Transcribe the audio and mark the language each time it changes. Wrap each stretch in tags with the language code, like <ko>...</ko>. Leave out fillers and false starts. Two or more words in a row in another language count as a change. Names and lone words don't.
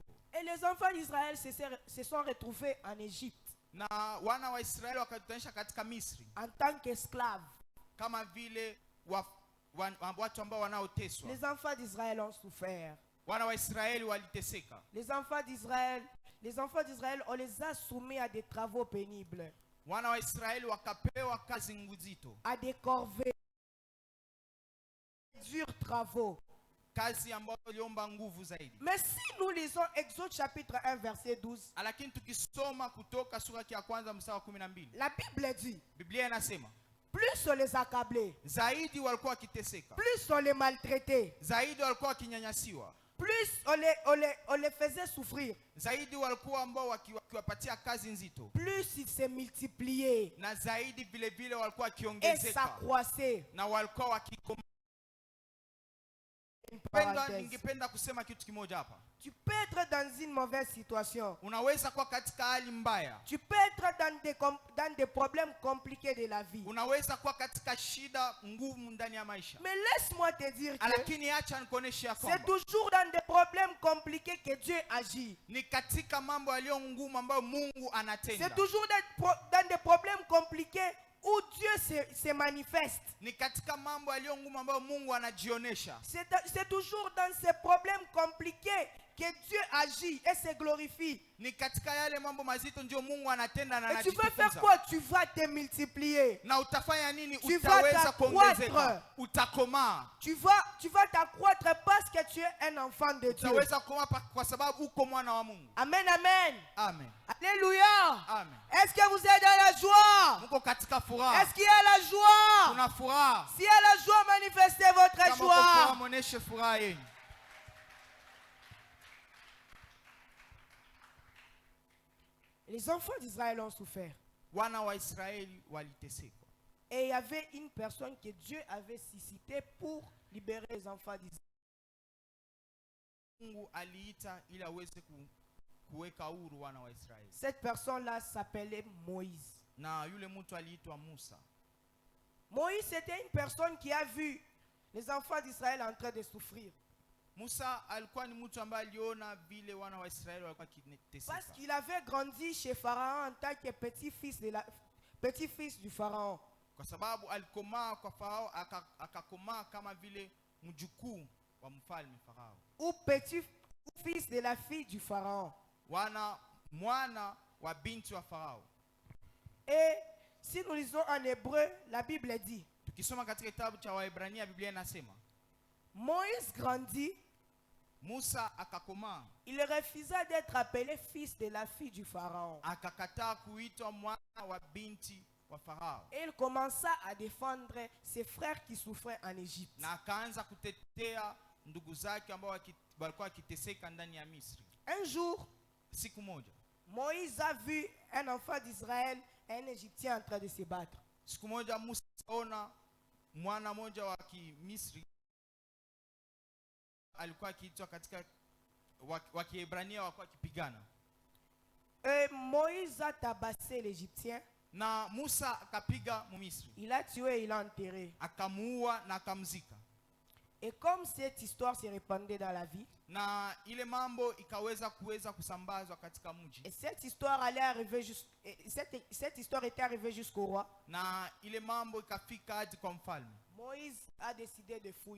<fr>Et les enfants d'Israël se sont retrouvés en Égypte</fr> <sw>Na wana wa Israeli wakatutanisha katika Misri</sw> <fr>en tant qu'esclaves.</fr> <sw>kama vile watu ambao wanaoteswa.</sw> <fr>Les enfants d'Israël ont souffert.</fr> <sw>Wana wa Israeli waliteseka.</sw> <fr>Les enfants d'Israël, on les a soumis à des travaux pénibles,</fr> <sw>Wana wa Israeli wakapewa kazi nzito,</sw> <fr>à des corvées, durs travaux.</fr> <sw>kazi ambayo iliomba nguvu zaidi.</sw> <fr>Mais si nous lisons Exode chapitre 1 verset 12,</fr> <sw>Lakini tukisoma Kutoka sura ya kwanza mstari wa 12,</sw> <fr>la Bible dit,</fr> <sw>Biblia inasema</sw> <fr>plus on les accablait,</fr> <sw>zaidi walikuwa wakiteseka,</sw> <fr>plus on les maltraitait,</fr> <sw>zaidi walikuwa wakinyanyasiwa,</sw> <fr>plus on les faisait souffrir,</fr> <sw>zaidi walikuwa ambao wakiwapatia kazi nzito,</sw> <fr>plus ils se multipliaient</fr> <sw>na zaidi vile vile walikuwa</sw> <fr>et</fr> <sw>wakiongezeka,</sw> <fr>s'accroissaient.</fr> <sw>na walikuwa wakikoma.</sw> <fr>une</fr> <sw>Pendwa,</sw> <fr>parenthèse.</fr> <sw>ningependa kusema kitu kimoja hapa.</sw> <fr>Tu peux être dans une mauvaise situation.</fr> <sw>Unaweza kuwa katika hali mbaya.</sw> <fr>Tu peux être dans des problèmes compliqués de la vie.</fr> <sw>Unaweza kuwa katika shida ngumu ndani ya maisha.</sw> <fr>Mais laisse-moi te dire que</fr> <sw>Lakini acha nikuoneshe ya</sw> <fr>c'est</fr> <sw>kwamba</sw> <fr>toujours dans des problèmes compliqués que Dieu agit.</fr> <sw>ni katika mambo yaliyo ngumu ambayo Mungu anatenda.</sw> <fr>C'est toujours dans des problèmes compliqués où Dieu se manifeste.</fr> <sw>Ni katika mambo yaliyo ngumu ambayo Mungu anajionesha.</sw> <fr>C'est toujours dans ces problèmes compliqués que Dieu agit et se glorifie.</fr> <sw>Ni katika yale mambo mazito ndio Mungu anatenda na</sw> <fr>Et tu vas faire</fr> <sw>anajitukuza.</sw> <fr>quoi? Tu vas te multiplier.</fr> <sw>Na utafanya nini?</sw> <fr>Tu vas</fr> <sw>Utaweza</sw> <fr>t'accroître.</fr> <sw>kuongezeka. Utakomaa.</sw> <fr>Tu vas t'accroître parce que tu es un enfant de Dieu.</fr> <sw>Utaweza kukomaa kwa sababu uko mwana wa Mungu.</sw> <fr>Amen, amen.</fr> <sw>Amen.</sw> <fr>Alléluia.</fr> <sw>Amen.</sw> <fr>Est-ce que vous êtes dans la joie?</fr> <sw>Muko katika furaha.</sw> <fr>Est-ce qu'il y a la joie?</fr> <sw>Kuna furaha.</sw> <fr>Si il y a la joie, manifestez votre</fr> <sw>Kama uko furaha,</sw> <fr>joie.</fr> <sw>muoneshe furaha yenu.</sw> <fr>Les enfants d'Israël ont souffert.</fr> <sw>Wana wa Israeli waliteseka.</sw> <fr>Et il y avait une personne que Dieu avait suscitée pour libérer les enfants d'Israël.</fr> <sw>Mungu aliita ili aweze kuweka huru wana wa Israeli.</sw> <fr>Cette personne-là s'appelait Moïse.</fr> <sw>Na yule mtu aliitwa Musa.</sw> <fr>Moïse, c'était une personne qui a vu les enfants d'Israël en train de souffrir.</fr> <sw>Musa alikuwa ni mtu ambaye aliona vile wana wa Israeli walikuwa kiteseka.</sw> <fr>Parce qu'il avait grandi chez Pharaon en tant que petit-fils du Pharaon.</fr> <sw>Kwa sababu alikomaa kwa Farao, akakomaa kama vile mjukuu wa mfalme Farao.</sw> <fr>Ou petit-fils de la fille du Pharaon.</fr> <sw>Mwana wa binti wa Farao.</sw> <fr>Et si nous lisons en hébreu, la Bible dit,</fr> <sw>Tukisoma katika kitabu cha Waebrania, Biblia inasema</sw> <fr>Moïse grandit,</fr> <sw>Musa akakomaa,</sw> <fr>il refusa d'être appelé fils de la fille du Pharaon.</fr> <sw>akakataa kuitwa mwana wa binti wa Farao.</sw> <fr>Et il commença à défendre ses frères qui souffraient en Égypte.</fr> <sw>Na akaanza kutetea ndugu zake ambao walikuwa wakiteseka ndani ya Misri.</sw> <fr>Un jour,</fr> <sw>Siku moja</sw> <fr>Moïse a vu un enfant d'Israël et un Égyptien en train de se battre.</fr> <sw>Siku moja Musa ona mwana moja wa Kimisri alikuwa akiitwa katika wa Kiebrania walikuwa wakipigana.</sw> <fr>Et Moïse a tabassé l'Égyptien.</fr> <sw>Na Musa akapiga Mumisri.</sw> <fr>Il a tué et il a enterré.</fr> <sw>Akamuua na akamzika.</sw> <fr>Et comme cette histoire se répandait dans la vie,</fr> <sw>Na ile mambo ikaweza kusambazwa katika mji.</sw> <fr>et cette histoire allait arriver cette histoire était arrivée jusqu'au roi.</fr> <sw>Na ile mambo ikafika hadi kwa mfalme.</sw> <fr>Moïse a décidé de fuir.</fr>